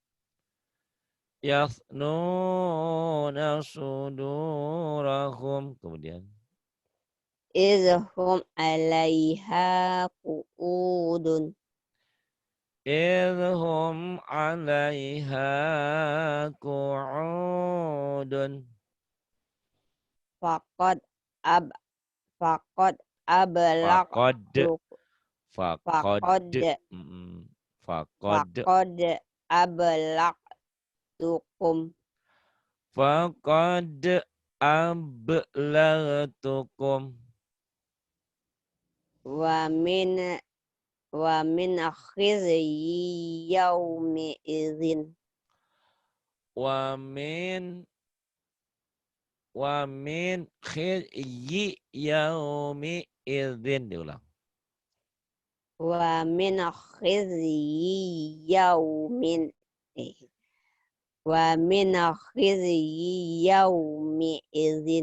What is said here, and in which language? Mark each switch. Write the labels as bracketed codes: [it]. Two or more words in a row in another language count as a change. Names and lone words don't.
[ar] يثنون صدورهم. Kemudian إذ هم عليها قعود. إذ هم عليها قعود. فقد أب فقد Faqad ablaqtu. faqad Faqad faqad فقد أبلغتكم. فقد أبلغتكم. ومن خزي يومئذ. ومن خزي يومئذ. [id] Diulang. [ar] ومن خزي يوم ومن خزي يومئذ.